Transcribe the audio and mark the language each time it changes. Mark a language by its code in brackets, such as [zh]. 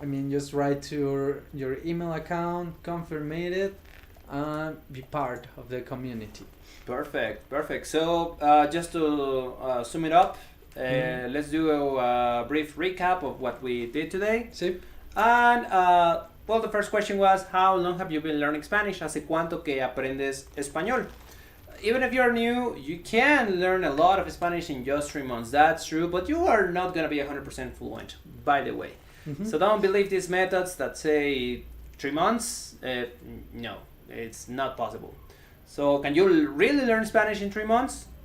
[en] Just write to your email account, confirm it, and be part of the community. Perfect. So just to sum it up, let's do a brief recap of what we did today. [es] Sí. [en] And the first question was, how long have you been learning Spanish? [es] ¿Hace cuánto que aprendes español? [en] Even if you're new, you can learn a lot of Spanish in just 3 months. That's true, but you are not going to be 100% fluent, by the way. So don't believe these methods that say 3 months. No, it's not possible. So can you really learn Spanish in 3 months?